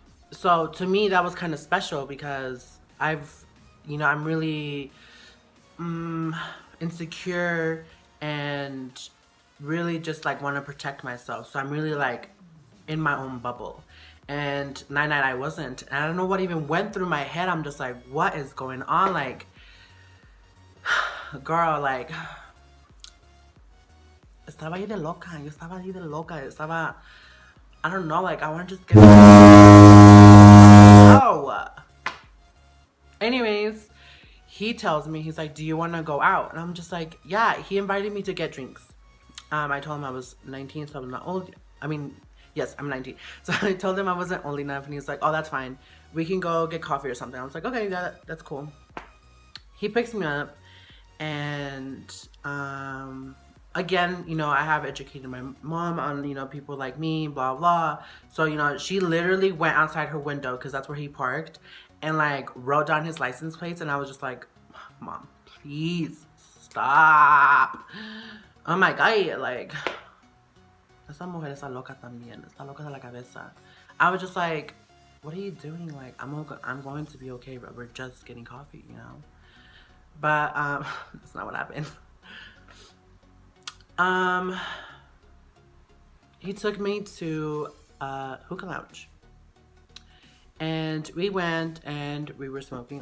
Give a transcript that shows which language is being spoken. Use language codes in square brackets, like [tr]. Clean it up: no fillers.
[en] So to me, that was kind of special because I'm really insecure and really just like want to protect myself. So I'm really like in my own bubble. And Night I wasn't. And I don't know what even went through my head. I'm just like, what is going on? Like, girl, like, [es] estaba ahí de loca. Yo estaba ahí de loca. [en] Estaba, I don't know, like, I want to just get. Oh. Anyways, he tells me, he's like, do you want to go out? And I'm just like, yeah. He invited me to get drinks. I told him I was 19, so I'm not old. I mean, yes, I'm 19. So I told him I wasn't old enough, and he's like, oh, that's fine. We can go get coffee or something. I was like, okay, yeah, that's cool. He picks me up, and again, I have educated my mom on, people like me, blah, blah. So, she literally went outside her window, because that's where he parked, and, like, wrote down his license plates, and I was just like, Mom, please stop. Oh my God, like, [es] esa mujer está loca también, está loca de la cabeza. [en] I was just like, what are you doing? Like, I'm going to be okay, but we're just getting coffee, But that's not what happened. He took me to a hookah lounge. And we went and we were smoking.